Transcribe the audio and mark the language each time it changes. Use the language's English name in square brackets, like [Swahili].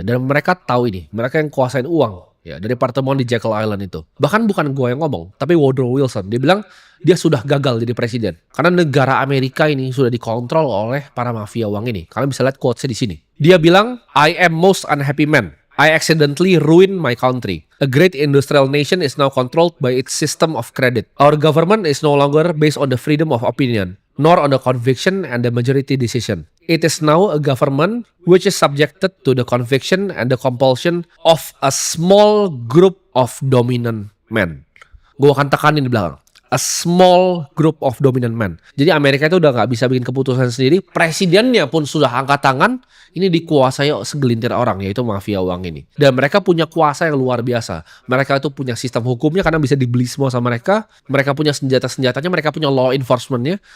[Indonesian] Dan mereka tahu ini, mereka yang kuasain uang, ya, dari pertemuan di Jekyll Island itu. Bahkan bukan gue yang ngomong, tapi Woodrow Wilson. Dia bilang dia sudah gagal jadi presiden karena negara Amerika ini sudah dikontrol oleh para mafia uang ini. Kalian bisa lihat quotesnya di sini. Dia bilang, [English] I am most unhappy man. I accidentally ruined my country. A great industrial nation is now controlled by its system of credit. Our government is no longer based on the freedom of opinion, nor on the conviction and the majority decision. It is now a government which is subjected to the conviction and the compulsion of a small group of dominant men. [Indonesian] Gue akan tekanin di belakang. [English] A small group of dominant men. [Indonesian] Jadi Amerika itu udah gak bisa bikin keputusan sendiri. Presidennya pun sudah angkat tangan. Ini dikuasai segelintir orang, yaitu mafia uang ini. Dan mereka punya kuasa yang luar biasa. Mereka itu punya sistem hukumnya karena bisa dibeli semua sama mereka. Mereka punya senjata-senjatanya, mereka punya law enforcementnya.